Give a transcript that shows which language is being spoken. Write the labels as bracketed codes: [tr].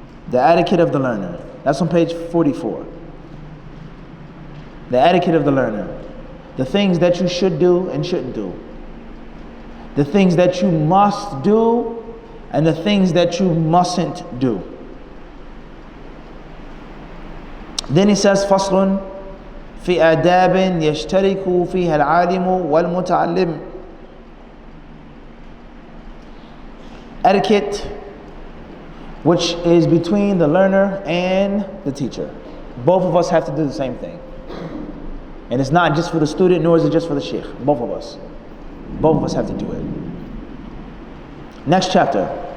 [en] The etiquette of the learner. That's on page 44. The etiquette of the learner. The things that you should do and shouldn't do. The things that you must do and the things that you mustn't do. Then he says, [ar] فصل في آداب يشترك فيها العالم والمتعلم. [en] Etiquette, which is between the learner and the teacher. Both of us have to do the same thing. And it's not just for the student, nor is it just for the sheikh. Both of us. Both of us have to do it. Next chapter.